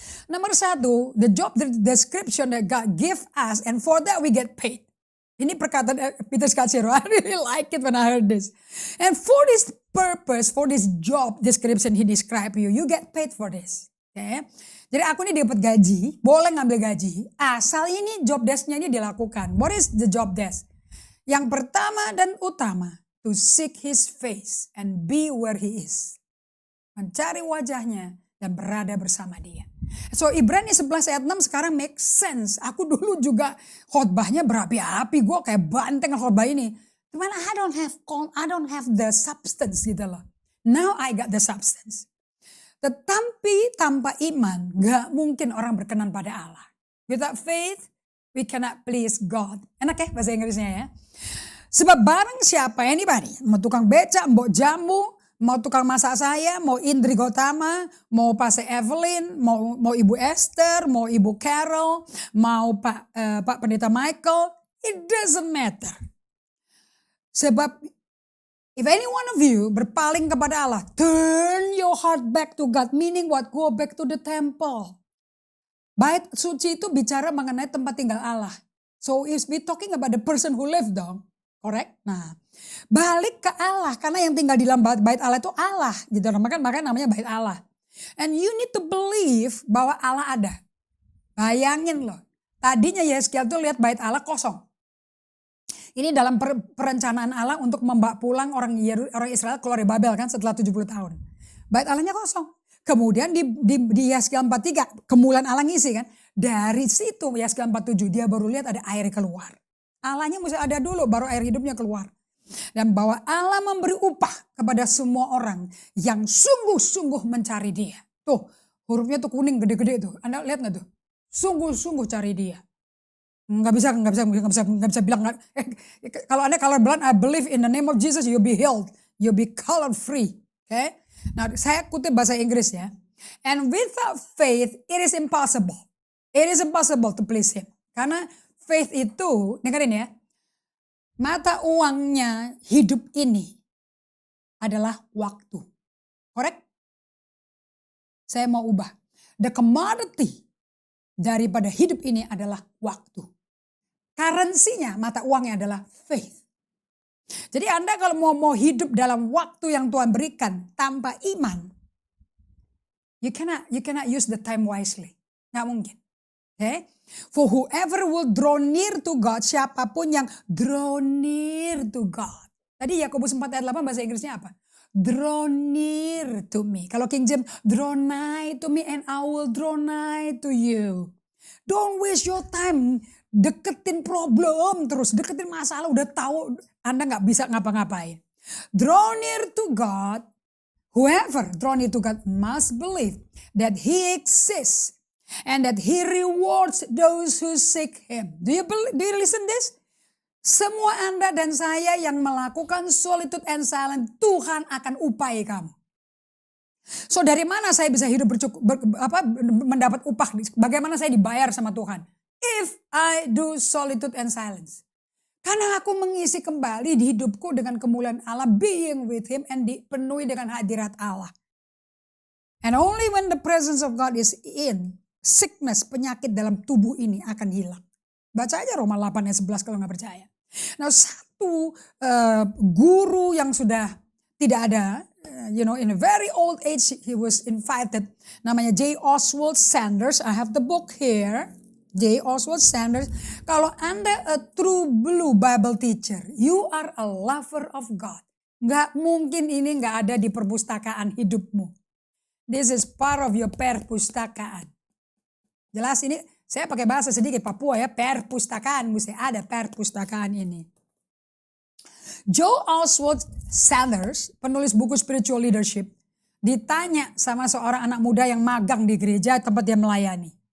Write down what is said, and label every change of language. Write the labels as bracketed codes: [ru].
[en] Nomor 1, the job description that God give us and for that we get paid. [id] Ini perkataan Peter Scazzero. [en] I really like it when I heard this. And for this purpose, for this job description he describe you get paid for this. [id] Jadi aku ini dapat gaji, boleh ngambil gaji. Asal ini job desk-nya ini dilakukan. [en] What is the job desk? [id] Yang pertama dan utama. [en] To seek His face and be where He is. [id] Mencari wajahnya dan berada bersama Dia. So Ibrani 11 ayat 6 sekarang [en] make sense. [id] Aku dulu juga khotbahnya berapi-api. Gue kayak banteng khotbah ini. Cuman [en] I don't have the substance gitu loh. Now I got the substance. [id] Tetapi tanpa iman gak mungkin orang berkenan pada Allah. [en] Without faith we cannot please God. [id] Enak ya bahasa Inggrisnya ya. Sebab barang siapa, anybody, mau tukang becak, mau jamu, mau tukang masak saya, mau Indri Gotama, mau Pak Evelyn, mau Ibu Esther, mau Ibu Carol, mau Pak Pendeta Michael, [en] it doesn't matter. Sebab if any one of you [id] berpaling kepada Allah, [en] turn your heart back to God, meaning what? Go back to the temple. [id] Bait suci itu bicara mengenai tempat tinggal Allah. [en] So is we talking about the person who lived dong. Correct? [id] Nah, balik ke Allah karena yang tinggal di dalam bait Allah itu Allah, gitu. Makanya namanya bait Allah. [en] And you need to believe [id] bahwa Allah ada. Bayangin loh, tadinya Yeskiel tuh lihat bait Allah kosong. Ini dalam perencanaan Allah untuk membawa pulang orang Israel keluar dari Babel kan setelah 70 tahun. Bait Allahnya kosong. Kemudian di Yeskiel 43 kemuliaan Allah ngisi kan. Dari situ Yeskiel 47 dia baru lihat ada air keluar. Allahnya mesti ada dulu baru air hidupnya keluar. Dan bahwa Allah memberi upah kepada semua orang yang sungguh-sungguh mencari dia. Tuh hurufnya tuh kuning gede-gede tuh. Anda lihat gak tuh? Sungguh-sungguh cari dia. Nggak bisa bilang. Kalau Anda [en] colorblind, I believe in the name of Jesus you'll be healed. You'll be color free. Okay? [id] Nah saya kutip bahasa Inggris ya. [en] And without faith it is impossible. It is impossible to please him. [id] Karena faith itu, dengerin ya, mata uangnya hidup ini adalah waktu. Correct? Saya mau ubah. The commodity daripada hidup ini adalah waktu. Currency-nya, mata uangnya adalah faith. Jadi Anda kalau mau hidup dalam waktu yang Tuhan berikan tanpa iman, [en] you cannot use the time wisely. [id] Nggak mungkin. Okay? [en] For whoever will draw near to God, [id] siapapun yang [en] draw near to God. [id] Tadi Yakobus 4 ayat 8 bahasa Inggrisnya apa? [en] Draw near to me. Kalau King James, draw nigh to me and I will draw nigh to you. Don't waste your time [id] deketin problem terus, deketin masalah, udah tahu Anda nggak bisa ngapa-ngapain. [en] Draw near to God, whoever draw near to God must believe that He exists and that He rewards those who seek Him. Do you listen this? [id] Semua Anda dan saya yang melakukan solitude and silence, Tuhan akan upahi kamu. So dari mana saya bisa hidup mendapat upah? Bagaimana saya dibayar sama Tuhan? [en] If I do solitude and silence. [id] Karena aku mengisi kembali di hidupku dengan kemuliaan Allah, [en] being with Him [id] and dipenuhi dengan hadirat Allah. [en] And only when the presence of God is in, sickness, [id] penyakit dalam tubuh ini akan hilang. Baca aja Roma 8 ayat 11 kalau nggak percaya. Nah satu guru yang sudah tidak ada, [en] in a very old age he was invited, [id] namanya J. [en] Oswald Sanders. I have the book here. J. Oswald Sanders. [id] Kalau Anda [en] a true blue Bible teacher, you are a lover of God. [id] Nggak mungkin ini nggak ada di perpustakaan hidupmu. [en] This is part of your [id] perpustakaan. Jelas ini saya pakai bahasa sedikit Papua ya, perpustakaan, mesti ada perpustakaan ini. Joe Oswald Sanders, penulis buku Spiritual Leadership, ditanya sama seorang anak muda yang magang di gereja tempat dia melayani.